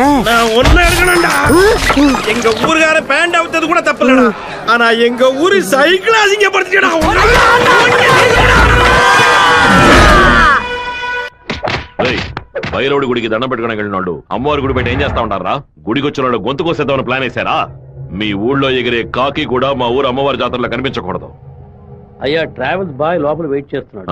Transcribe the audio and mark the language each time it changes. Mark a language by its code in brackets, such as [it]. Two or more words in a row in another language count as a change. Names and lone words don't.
[ta] நான் ஒண்ணு எடுக்கணும்டா. எங்க ஊருக்கார பேண்ட் அவுத்தது கூட தப்பில்லடா. ஆனா எங்க ஊரு சைக்கிள் அசிங்கப்படுத்திடா. [te] బైరవుడి గుడికి దండం పెట్టుకోవడానికి వెళ్ళినాడు అమ్మవారి గుడి బయట ఏం చేస్తా ఉంటారా? గుడికి వచ్చిన వాళ్ళు గొంతు కోసేద్దామని ప్లాన్ వేశారా? మీ ఊళ్ళో ఎగిరే కాకి కూడా మా ఊరు అమ్మవారి జాతరలో కనిపించకూడదు. అయ్యా [en] travels boy [te] లోపల వెయిట్ చేస్తున్నాడు.